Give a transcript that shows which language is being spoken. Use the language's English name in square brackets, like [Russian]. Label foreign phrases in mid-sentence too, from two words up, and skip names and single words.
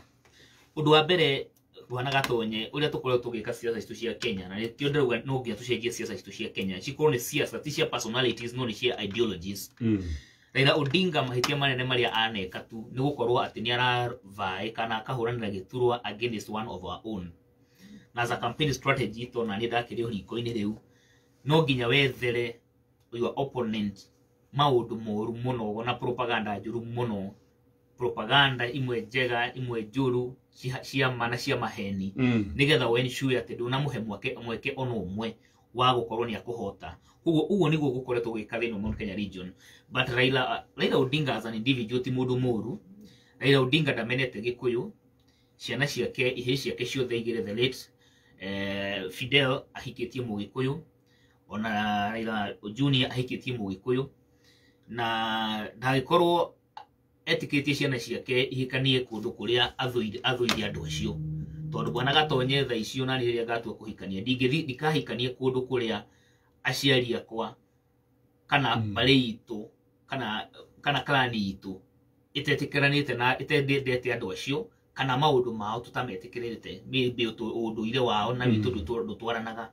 [Kikuyu] Ũndũ wa mbere Bwana Gatonye ũrĩa tũkoretwo tũgĩka ciaca citũ cia Kenya na nĩkĩo ndĩrauga no nginya tũcenjie ciaca citũ cia Kenya cikorwo nĩ ciaca ti cia personalities no nĩ cia ideologies. Raila Odinga mahĩtia manene marĩa aneka tu nĩ gũkorwo atĩ nĩ aravaĩ kana akahũranĩra gĩturwa [English] against one of our own. [Kikuyu] Na [English] as a campaign strategy [Kikuyu] tona nĩ ndakĩrĩ riko-inĩ rĩu no nginya wethere [English] your opponent [Kikuyu] maũndũ moru mũno na propaganda njũru mũno. Propaganda imwe njega imwe njũru cia mana cia maheni nigetha we ensure atĩ ndũnamũhe mweke ona ũmwe wa gũkorwo nĩ akũhota. Ũguo nĩguo gũkoretwo gwĩka thĩinĩ wa Mount Kenya region. [English] But Raila Odinga as an individual [Kikuyu] ti mũndũ mũru. Raila Odinga ndamenete Gĩkũyũ, ciana ciake ihĩ ciake ciothe igĩrĩ [English] the late [Kikuyu] Fidel ahikĩtie Mũgĩkũyũ, ona Raila Junior ahikĩtie Mũgĩkũyũ, na ndagĩkorwo etikĩtie ciana ciake ihikanie kũndũ kũrĩa athũire andũ acio. Tondũ Bwana Gatonye thaa icio na rĩrĩa ngatua kũhikania ndikahikanie kũndũ kũrĩa aciari akwa kana mbarĩ itũ kana klani itũ itetĩkĩranĩte na itendete andũ acio kana maũndũ mao tũtametĩkĩrĩte maybe ũndũire wao na witũ ndũtwaranaga.